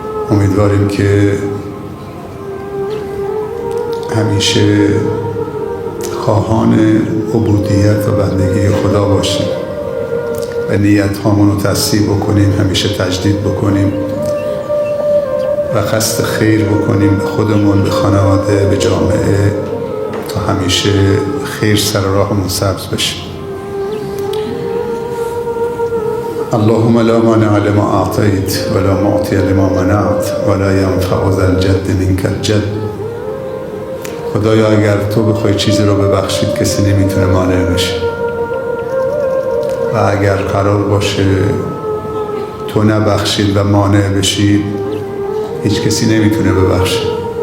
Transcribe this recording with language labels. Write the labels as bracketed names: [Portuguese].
[Persian] امیدواریم که همیشه خواهان عبودیت و بندگی خدا باشیم و نیت هامون رو تصحیح بکنیم، همیشه تجدید بکنیم و قصد خیر بکنیم به خودمون، به خانواده، به جامعه، تا همیشه خیر سر راهمون سبز بشه. [Arabic] اللهم لا مانع لما اعطیت ولا معطی لما منعت ولا ینفع ذا الجد منک الجد. [Persian] خدایا اگر تو بخوای چیزی رو ببخشید کسی نمیتونه مانع بشه، و اگر قرار باشه تو نبخشید و مانع بشید هیچ کسی نمیتونه ببخشید.